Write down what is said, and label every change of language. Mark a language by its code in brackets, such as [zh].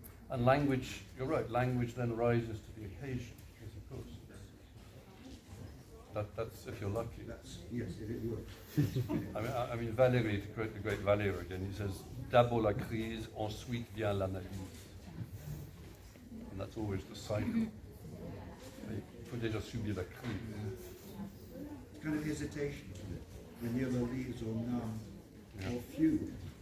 [en] And language, you're right, language then rises to the occasion, yes, of course. That's if you're lucky. Yes, if it works. I mean, Valéry, to quote the great Valéry again, he says, [fr] d'abord la crise, ensuite vient l'analyse. [en] And that's always the cycle. [fr] Il faut déjà subir la crise. [en] It's kind of hesitation, isn't it? When the other leaves or none or few.